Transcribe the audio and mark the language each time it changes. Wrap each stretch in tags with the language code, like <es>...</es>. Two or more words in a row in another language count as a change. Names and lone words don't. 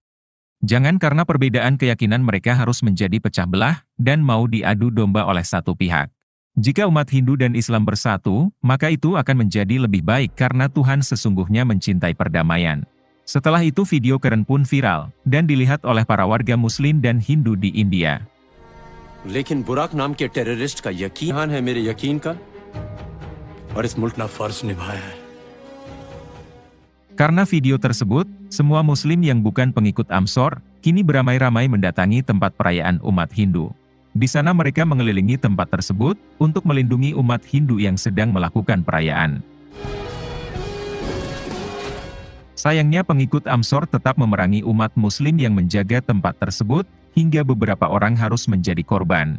<id>Jangan karena perbedaan keyakinan mereka harus menjadi pecah belah, dan mau diadu domba oleh satu pihak. Jika umat Hindu dan Islam bersatu, maka itu akan menjadi lebih baik karena Tuhan sesungguhnya mencintai perdamaian. Setelah itu video Karen pun viral, dan dilihat oleh para warga Muslim dan Hindu di India.</id> <hi>लेकिन बुराक नाम के टेररिस्ट का यकीन है मेरे यकीन का और इस मुल्क ने फर्ज निभाया है.</hi> <id>Karena video tersebut, semua Muslim yang bukan pengikut Amsor, kini beramai-ramai mendatangi tempat perayaan umat Hindu. Di sana mereka mengelilingi tempat tersebut, untuk melindungi umat Hindu yang sedang melakukan perayaan. Sayangnya pengikut Amsor tetap memerangi umat Muslim yang menjaga tempat tersebut, hingga beberapa orang harus menjadi korban.</id>